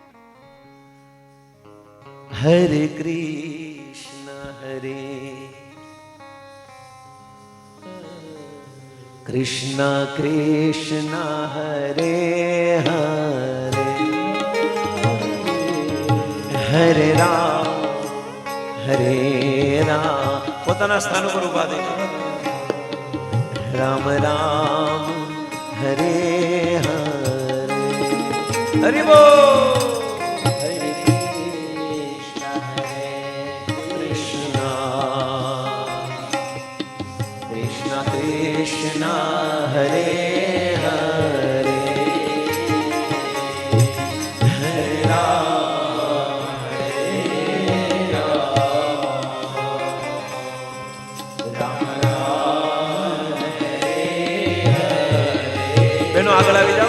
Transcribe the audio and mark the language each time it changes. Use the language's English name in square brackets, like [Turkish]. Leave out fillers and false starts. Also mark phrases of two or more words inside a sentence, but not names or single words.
[Gujarati] હરે કૃષ્ણ હરે કૃષ્ણ કૃષ્ણ હરે હરે હરે રામ હરે રામ. પોતાના સ્થાન ઉપર ઉભા થઈ राम राम हरे हरे। [Hindi] हरि बोल। हरे कृष्ण कृष्ण कृष्ण हरे हरे, हरे राम राम राम बहनों आगे आगे जाओ।